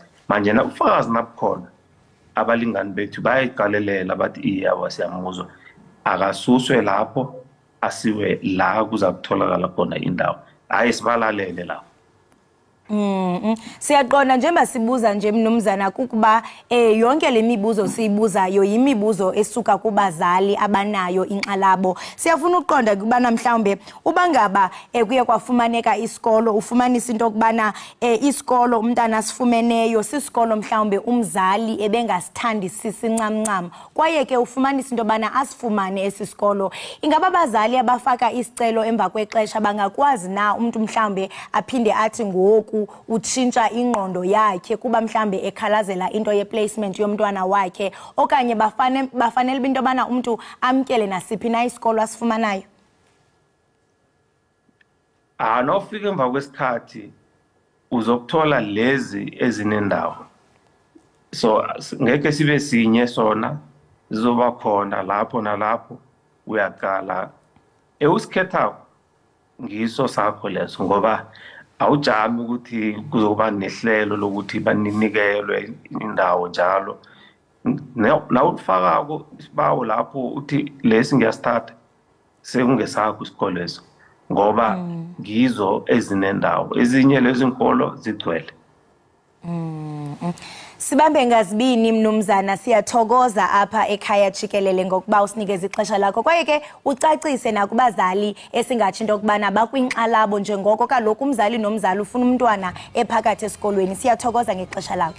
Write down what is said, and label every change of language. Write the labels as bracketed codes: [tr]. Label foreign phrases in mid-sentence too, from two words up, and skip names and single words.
[nr] Manje na ufakazi nabukhona, abalingani bethu bayayiqalelela bathi iyawa siyamuzwa, akasuswe lapho asiwe la kuza kutholakala khona indawo. Hayi sibalalele lapho. [xh] Siyaqonda njengoba sibuza nje mnumzana kukuba yonke lemibuzo siyibuzayo yimibuzo esuka kubazali abanayo inxalabo. Siyafuna uqonda kubana mhlawumbe ubangaba kuye kwafumaneka isikolo ufumanisa into kubana isikolo umntana sifumeneyo sisikolo mhlawumbe umzali ebengasithandi sisincamncam kwaye ke ufumanisa into bana asifumane esisikolo. Ingaba abazali abafaka isicelo emva kwexesha bangakwazi na umuntu mhlawumbe aphinde athi ngoku utshintsha ingqondo yakhe kuba mhlambe ekhalazela into ye placement yomntwana wakhe okanye bafanele into bana umuntu amkele nasiphi na isikolo asifumanayo? [nr] Nofika emva kwesikhathi uzokuthola lezi ezinendawo, so ngeke sibe sinye sona zizoba khona lapho nalapho uyaqala usikhetha ngiso sakho leso ngoba awujami ukuthi kuzoba nehlelo lokuthi baninikelwe indawo njalo nawufakako isibawo lapho uthi lesi ngiyasithatha sekungesakho isikole leso ngoba ngizo ezinendawo ezinye lezi inkolo zigcwele. [xh] Sibambe ngazibini mnumzana, siyathokoza apha ekhaya Jikelele ngokuba usinikeza ixesha lakho kwaye ke ucacise nakubazali esingathi into kubana bakwinxalabo njengoko kaloku umzali nomzali ufuna umntwana ephakathi esikolweni. Siyathokoza ngexesha lakho.